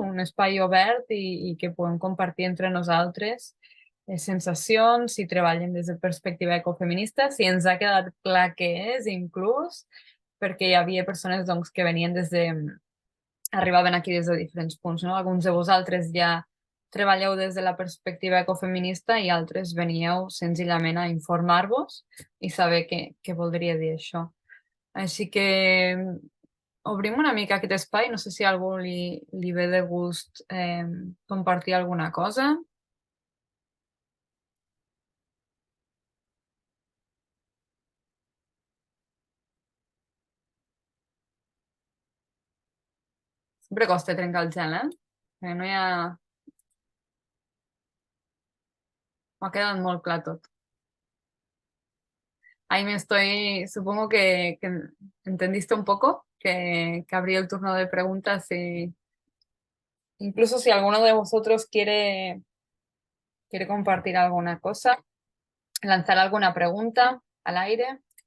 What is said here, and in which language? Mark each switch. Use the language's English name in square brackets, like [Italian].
[Catalan] Un espai obert i que puguem compartir entre nosaltres sensacions, si treballen des de perspectiva ecofeminista, si ens ha quedat clar què és, inclús, perquè hi havia persones que venien arribaven aquí des de diferents punts, no? Alguns de vosaltres ja treballeu des de la perspectiva ecofeminista i altres veníeu senzillament a informar-vos i saber què voldria dir això. Així que obrim una mica aquest espai. No sé si a algú li ve de gust compartir alguna cosa. Sempre costa trencar el gel, Perquè no hi ha... M'ha quedat molt clar tot. [Spanish] Ahí supongo que entendiste un poco, que abrí el turno de preguntas y incluso si alguno de vosotros quiere compartir alguna cosa, lanzar alguna pregunta al aire.